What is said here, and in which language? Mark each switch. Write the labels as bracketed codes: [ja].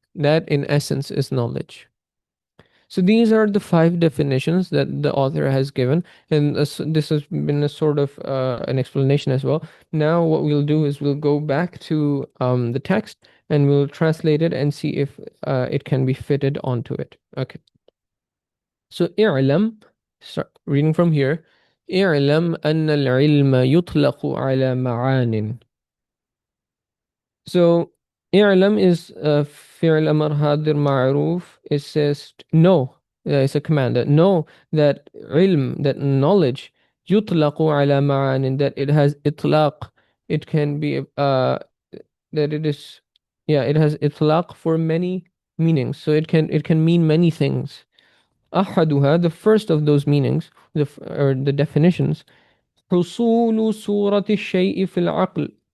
[en] That in essence is knowledge. So these are the five definitions that the author has given, and this has been a sort of an explanation as well. Now what we'll do is we'll go back to the text and we'll translate it and see if it can be fitted onto it. Okay. So اعلم, start reading from here. [ar] اعلم أن العلم يطلق على معان. [en] So [ar] اعلم is فعل أمر هادر معروف. [en] It says know. It's a command that know that علم, that knowledge, [ar] يطلق على معان, [en] that it has إطلاق. It can be that it is, yeah, it has إطلاق for many meanings. So it can mean many things. أحدها, the first of those meanings, or the definitions, [ar] حصول صورة الشيء في العقل.